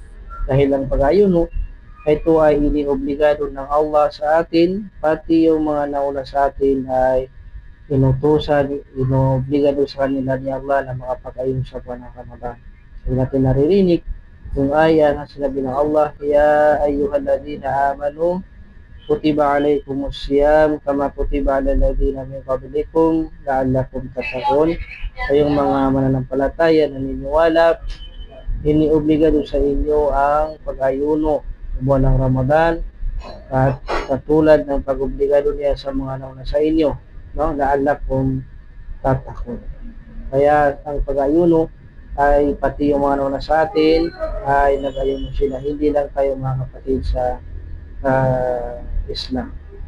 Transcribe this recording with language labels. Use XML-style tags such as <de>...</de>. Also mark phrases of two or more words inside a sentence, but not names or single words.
<tl>Dahil ang pag-ayuno, ito ay iniobligado ng Allah sa atin, pati yung mga nauna sa atin ay inutusan, inobligado sa kanila ni Allah na makapag-ayuno sa buwan ng Ramadan. So natin naririnig yung aya na sinabi ng Allah,</tl> <ar>يا أيها الذين آمنوا كتب عليكم الصيام كما كتب على الذين من قبلكم لعلكم تتقون.</ar> <tl>Kayong mga mananampalataya na naniniwala, iniobligado sa inyo ang pag-ayuno sa buwan ng Ramadan at katulad ng pag-obligado niya sa mga nauna sa inyo, no?</tl> <ar>لعلكم تتقون.</ar> <tl>Kaya ang pag-ayuno ay pati yung mga nauna sa atin ay nag-ayuno sila, hindi lang tayo, mga kapatid, sa Islam.</tl>